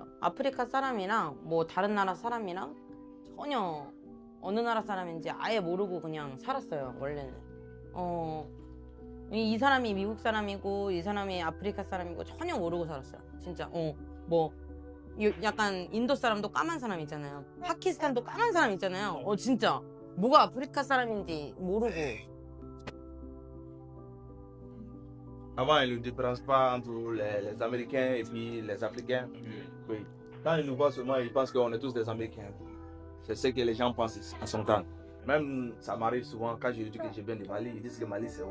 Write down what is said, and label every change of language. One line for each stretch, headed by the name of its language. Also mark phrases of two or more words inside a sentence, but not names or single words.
Korean: 아프리카 사람이랑 뭐 다른 나라 사람이랑 전혀 어느 나라 사람인지 아예 모르고 그냥 살았어요, 원래는. 이 사람이 미국 사람이고 이 사람이 아프리카 사람이고 전혀 모르고 살았어요. 진짜. 뭐 약간 인도 사람도 까만 사람 있잖아요. 파키스탄도 까만 사람 있잖아요. 진짜 뭐가 아프리카 사람인지 모르고.
French: Avant, ils ne différencient pas entre les Américains et puis les Africains. Oui. Quand ils nous voient seulement, ils pensent qu'on est tous des Américains. C'est ce que les gens pensent à son temps. Même ça m'arrive souvent quand je dis que je viens du Mali, ils disent que Mali c'est où.